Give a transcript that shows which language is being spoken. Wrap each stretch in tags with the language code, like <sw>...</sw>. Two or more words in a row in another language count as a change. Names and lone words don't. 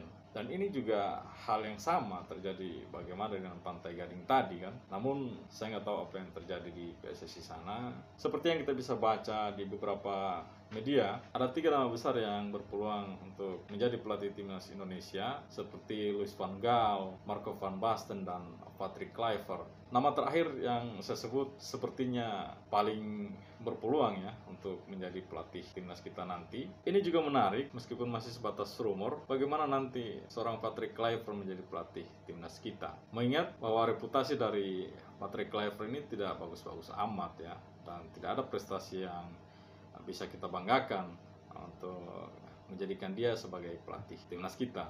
<id>Dan ini juga hal yang sama terjadi bagaimana dengan Pantai Gading tadi kan. Namun saya nggak tahu apa yang terjadi di PSSI sana. Seperti yang kita bisa baca di beberapa media, ada 3 nama besar yang berpeluang untuk menjadi pelatih timnas Indonesia, seperti Louis van Gaal, Marco van Basten, dan Patrick Kluivert. Nama terakhir yang saya sebut sepertinya paling berpeluang ya untuk menjadi pelatih timnas kita nanti. Ini juga menarik meskipun masih sebatas rumor, bagaimana nanti seorang Patrick Kluivert menjadi pelatih timnas kita. Mengingat bahwa reputasi dari Patrick Kluivert ini tidak bagus-bagus amat ya, dan tidak ada prestasi yang bisa kita banggakan untuk menjadikan dia sebagai pelatih timnas kita.</id>